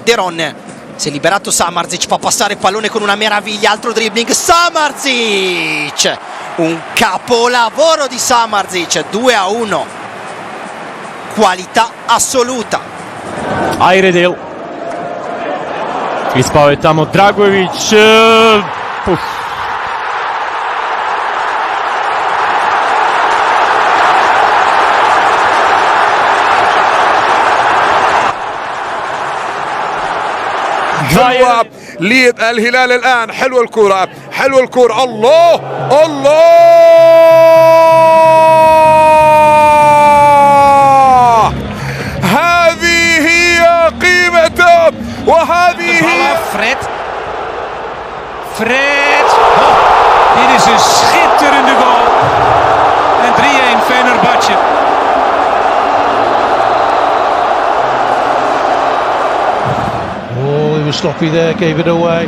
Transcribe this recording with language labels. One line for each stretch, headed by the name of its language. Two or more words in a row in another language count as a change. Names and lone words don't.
Italian: De Ron si è liberato, Samardzic fa passare il pallone con una meraviglia, altro dribbling, Samardzic Un capolavoro di Samardžić, 2-1. Qualità assoluta.
Serbian: Ayredil. Ispao je tamo Dragović.
Arabic: حلوة للهلال الآن. حلوة الكرة، حلوة الكرة. الله الله، هذه هي قيمته وهذه هي Fred.
Dutch: Dit is een schitterende goal. En 3-1 Fenerbahçe.
English: Oh, he was sloppy there, gave it away.